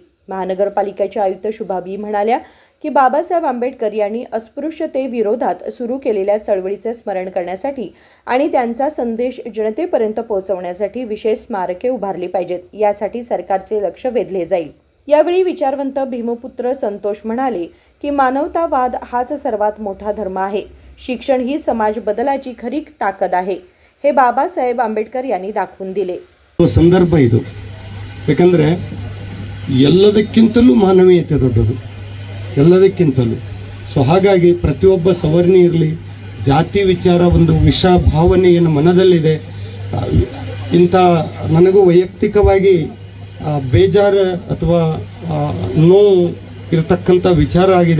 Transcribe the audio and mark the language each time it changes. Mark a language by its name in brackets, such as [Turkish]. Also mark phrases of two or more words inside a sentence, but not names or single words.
[Marathi] महानगरपालिकेच्या आयुक्त शुभा बी म्हणाल्या की बाबासाहेब आंबेडकर यांनी अस्पृश्यतेविरोधात सुरू केलेल्या चळवळीचे स्मरण करण्यासाठी आणि त्यांचा संदेश जनतेपर्यंत पोहोचवण्यासाठी विशेष स्मारके उभारली पाहिजेत, यासाठी सरकारचे लक्ष वेधले जाईल. यावेळी विचारवंत भीमपुत्र संतोष म्हणाले की मानवतावाद हाच सर्वात मोठा धर्म आहे. शिक्षण ही समाज बदलाची खरी ताकद आहे, हे बाबासाहेब आंबेडकर यांनी दाखवून दिले. [Kannada] ಸಂದರ್ಭ ಇದು ಯಾಕಂದರೆ ಎಲ್ಲದಕ್ಕಿಂತಲೂ ಮಾನವೀಯತೆ ದೊಡ್ಡದು, ಎಲ್ಲದಕ್ಕಿಂತಲೂ. ಸೊ ಹಾಗಾಗಿ ಪ್ರತಿಯೊಬ್ಬ ಸವರ್ಣಿ ಇರಲಿ, ಜಾತಿ ವಿಚಾರ ಒಂದು ವಿಷ ಭಾವನೆ ಏನು ಮನದಲ್ಲಿದೆ, ಇಂಥ ನನಗೂ ವೈಯಕ್ತಿಕವಾಗಿ ಬೇಜಾರು ಅಥವಾ ನೋವು ಇರತಕ್ಕಂಥ ವಿಚಾರ ಆಗಿದೆ.